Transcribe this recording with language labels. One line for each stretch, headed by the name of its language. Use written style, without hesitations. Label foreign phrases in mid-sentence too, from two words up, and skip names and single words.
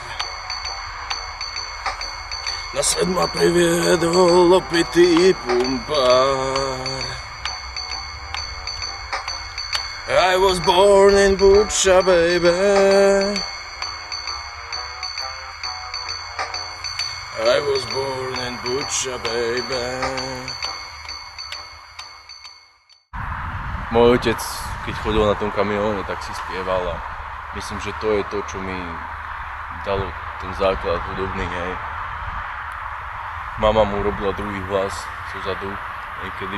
Slovak: Na svet ma priviedol opitý pumpár.
English: I was born in Bucha, baby. I was born in Bucha, baby.
Slovak: Môj otec, keď chodil na tom kamióne, tak si spieval a myslím, že to je to, čo mi dalo ten základ hudobný, hej. Mama mu robila druhý hlas zozadu niekedy.